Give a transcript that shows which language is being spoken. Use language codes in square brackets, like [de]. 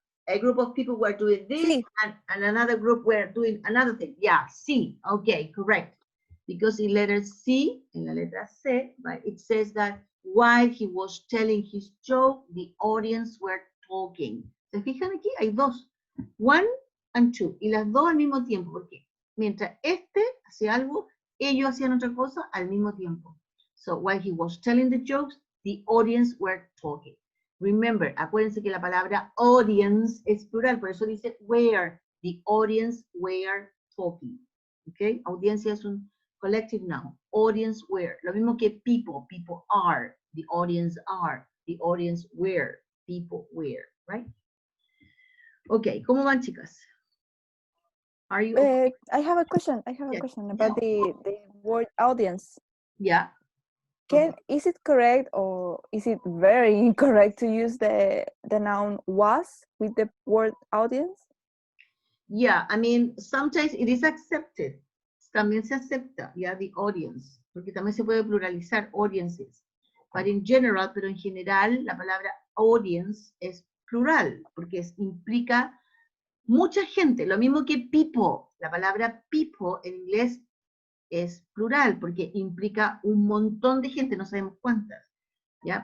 [en] A group of people were doing this, [es] Sí. [en] and another group were doing another thing. Yeah, [es] sí. [en] Okay, correct. Because in letter C, in [es] la letra C, [en] right, it says that while he was telling his joke, the audience were talking. [es] ¿Se fijan aquí? Hay dos. [en] One and two. [es] Y las dos al mismo tiempo. Porque mientras este hacía algo, ellos hacían otra cosa al mismo tiempo. [en] So while he was telling the jokes, the audience were talking. [es] Remember, acuérdense que la palabra audience es plural, por eso dice were. [en] The audience were talking. ¿Ok? [es] Audiencia es un [en] collective noun. Audience were. [es] Lo mismo que [en] people. People are. The audience are. The audience were. People were. Right? Ok, [es] ¿cómo van, chicas? [en] Are you okay? I have a question. I have a Yes. question about the word audience. Yeah. Is it correct or is it very incorrect to use the noun was with the word audience? Yeah, I mean, sometimes it is accepted. [es] También se acepta, yeah, the audience, porque también se puede pluralizar audiences. [en] But in general, [es] pero en general, la palabra audience es plural, porque implica mucha gente, lo mismo que people. La palabra people en inglés es plural, porque implica un montón de gente, no sabemos cuántas. ¿Ya?